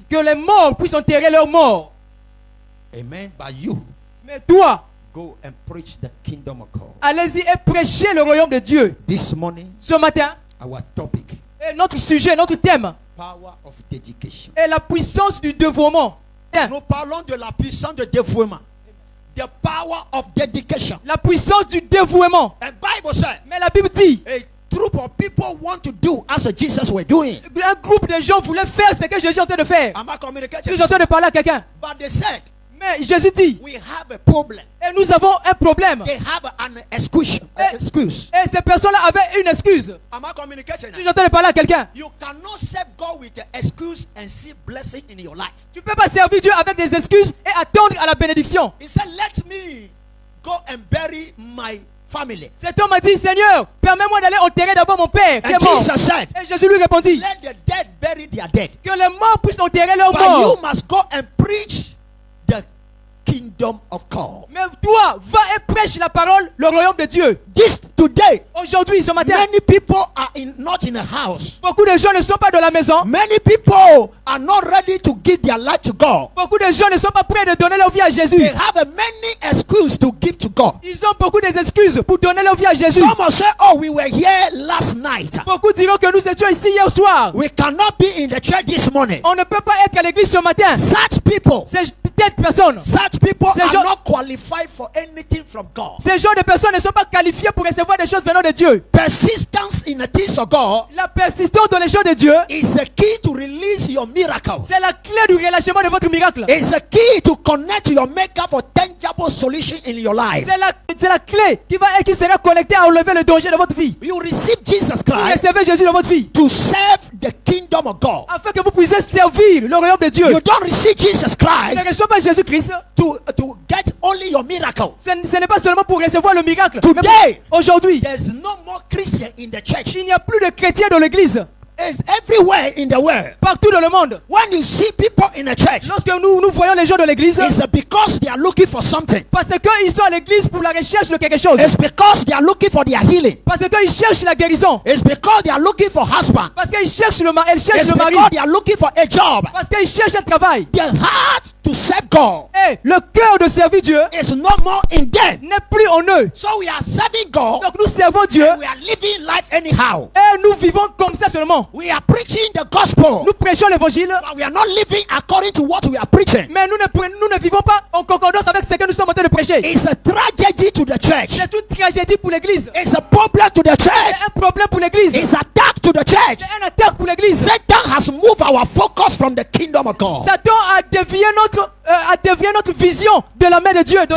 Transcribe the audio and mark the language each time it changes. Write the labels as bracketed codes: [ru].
[fr] que les morts puissent enterrer leurs morts. [en] Amen. But you, [fr] Mais toi, [en] go and preach the kingdom of God. [fr] allez-y et prêchez le royaume de Dieu. [en] This morning, [fr] Ce matin, [en] our topic, [fr] et notre sujet, notre thème, [en] power of dedication. [fr] est la puissance du dévouement. Nous parlons de la puissance de dévouement. [en] The power of dedication. [fr] La puissance du dévouement. [en] And Bible said, [fr] Mais la Bible dit, [en] a group of people want to do as Jesus were doing. [fr] un groupe de gens voulait faire ce que Jésus est en train de faire. [en] Am I communicating? [fr] Si j'ai en train de parler à quelqu'un. [en] But they said, [fr] Mais Jésus dit, [en] we have a problem. [fr] et nous avons un problème. [en] They have an excuse. [fr] Et ces personnes-là avaient une excuse. [en] Am I communicating? [fr] Si j'ai en train de parler à quelqu'un. [en] You cannot serve God with an excuse and see blessing in your life. [fr] Tu ne peux pas servir Dieu avec des excuses et attendre à la bénédiction. [en] He said, let me go and bury my family. [fr] Cet homme a dit, Seigneur, permets-moi d'aller enterrer d'abord mon père qui [en] And [fr] est mort. [en] Jesus said, [fr] Et Jésus lui répondit, [en] let the dead bury their dead. [fr] que les morts puissent enterrer leurs [en] But you [fr] morts. [en] must go and preach the kingdom of God. [fr] Mais toi, va et prêche la parole, le royaume de Dieu. [en] This today, [fr] Aujourd'hui, ce matin, [en] many people are not in a house. [fr] beaucoup de gens ne sont pas dans la maison. [en] Many people are not ready to give their life to God. [fr] Beaucoup de gens ne sont pas prêts de donner leur vie à Jésus. [en] They have many excuses to give to God. [fr] Ils ont beaucoup d'excuses pour donner leur vie à Jésus. [en] Some will say, oh, we were here last night. [fr] Beaucoup diront que nous étions ici hier soir. [en] We cannot be in the church this morning. [fr] On ne peut pas être à l'église ce matin. [en] Such people, [fr] Ces personnes, [en] such people [fr] Ces [en] are [fr] gens- [en] not qualified for anything from God. [fr] ces genres de personnes ne sont pas qualifiées pour recevoir des choses venant de Dieu. [en] Persistence in the things of God [fr] La persistance dans les choses de Dieu, [en] is the key to release your miracle. [fr] c'est la clé du relâchement de votre miracle. [en] It's the key to connect to your maker for tangible solution in your life. [fr] C'est la clé qui sera connectée à enlever le danger de votre vie. [en] You receive Jesus [fr] Vous [en] Christ [fr] recevez Jésus dans votre vie [en] to serve the kingdom of God. [fr] afin que vous puissiez servir le royaume de Dieu. [en] You don't receive Jesus [fr] Ne [en] Christ [fr] reçois pas Jésus-Christ. [en] to get only your miracle. [fr] Ce n'est pas seulement pour recevoir le miracle. [en] Today, [fr] Mais aujourd'hui, [en] there's no more Christian in the church. [fr] il n'y a plus de chrétiens dans l'église. [en] It's everywhere in the world. [fr] Partout dans le monde. [en] When you see people in the church, [fr] Lorsque nous voyons les gens de l'église, [en] it's because they are looking for something. [fr] parce qu'ils sont à l'église pour la recherche de quelque chose. [en] It's because they are looking for their healing. [fr] Parce qu'ils cherchent la guérison. [en] It's because they are looking for husband. [fr] Parce qu'ils cherchent le mari. Elles cherchent [en] It's [fr] le mari. [en] because they are looking for a job. [fr] Parce qu'ils cherchent un travail. [en] Their heart to serve God [fr] Et le cœur de servir Dieu [en] is no more in them. [fr] n'est plus en eux. [en] So we are serving God. [fr] Donc nous servons Dieu [en] We are living life anyhow. [fr] et nous vivons comme ça seulement. [en] We are preaching the gospel, [fr] Nous prêchons l'évangile, [en] but we are not living according to what we are preaching. [fr] mais nous ne vivons pas en concordance avec ce que nous sommes en train de prêcher. [en] It's a tragedy to the church. [fr] C'est une tragédie pour l'église. [en] It's a problem to the [fr] C'est [en] church. [fr] un problème pour l'église. [en] It's attack to the church. [fr] C'est un attaque pour l'église. [en] Satan has moved our focus from the kingdom of God. [fr] Satan a dévié notre vision de la main de Dieu, de la